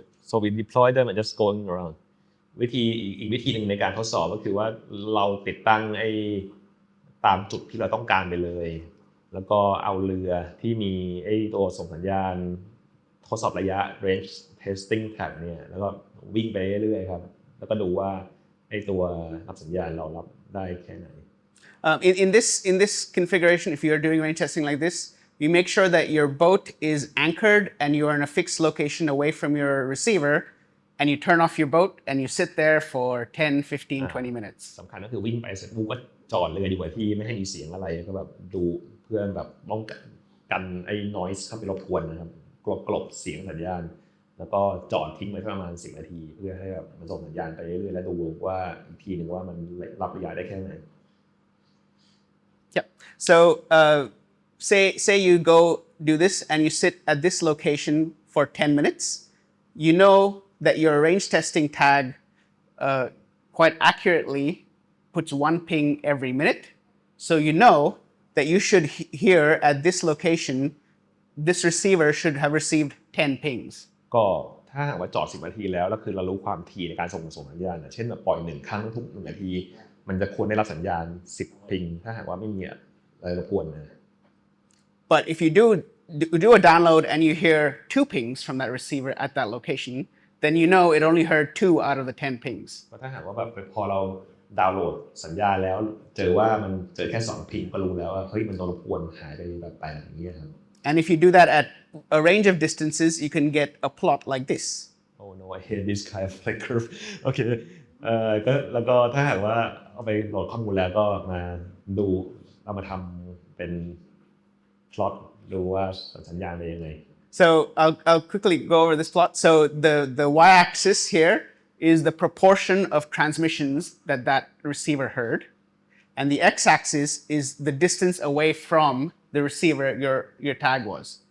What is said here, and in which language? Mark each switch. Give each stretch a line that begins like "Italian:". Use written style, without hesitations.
English: So we deploy them and just going around.
Thai: อีกวิธีหนึ่งในการทดสอบก็คือว่าเราติดตั้งตามจุดที่เราต้องการไปเลยแล้วก็เอาเรือที่มีตัวส่งสัญญาณทดสอบระยะ range testing tag เนี่ยแล้วก็วิ่งไปเรื่อยๆครับแล้วก็ดูว่าตัวรับสัญญาณเรารับได้แค่ไหน
English: In this configuration, if you are doing range testing like this, you make sure that your boat is anchored and you are in a fixed location away from your receiver, and you turn off your boat and you sit there for 10, 15, 20 minutes.
Thai: สำคัญก็คือวิ่งไปเสร็จปุ๊บก็จอดเลยดีกว่าที่ไม่ให้มีเสียงอะไรก็แบบดูเพื่อแบบป้องกันnoise เข้าไปรบกวนนะครับกลบเสียงสัญญาณแล้วก็จอดทิ้งไว้ประมาณ10 นาทีเพื่อให้แบบมันส่งสัญญาณไปเรื่อยๆและดูว่าอีกทีนึงว่ามันรับระยะได้แค่ไหน
English: Yep. So say you go do this and you sit at this location for 10 minutes, you know that your range testing tag quite accurately puts one ping every minute. So you know that you should hear at this location, this receiver should have received 10 pings.
Thai: ก็ถ้าหากว่าจอด10 นาทีแล้วคือเรารู้ความถี่ในการส่งสัญญาณเช่นแบบปล่อย1 ครั้งทุก1 นาทีมันจะควรได้รับสัญญาณ10 พิงถ้าหากว่าไม่มีอะไรรบกวนนะ
English: But if you do a download and you hear 2 pings from that receiver at that location, then you know it only heard 2 out of the 10 pings.
Thai: ถ้าหากว่าแบบพอเราดาวน์โหลดสัญญาณแล้วเจอว่ามันเจอแค่2 พิงก็รู้แล้วว่าเฮ้ยมันโดนรบกวนหายไปแบบไปอย่างนี้ครับ
English: And if you do that at a range of distances, you can get a plot like this. Oh no, I hate this kind of like curve. Okay.
Thai: ก็แล้วก็ถ้าหากว่าเอาไปโหลดข้อมูลแล้วก็มาดูเอามาทำเป็น plot ดูว่าสัญญาณเป็นยังไง
English: So I'll quickly go over this plot. So the y-axis here is the proportion of transmissions that receiver heard, and the x-axis is the distance away from the receiver your tag was.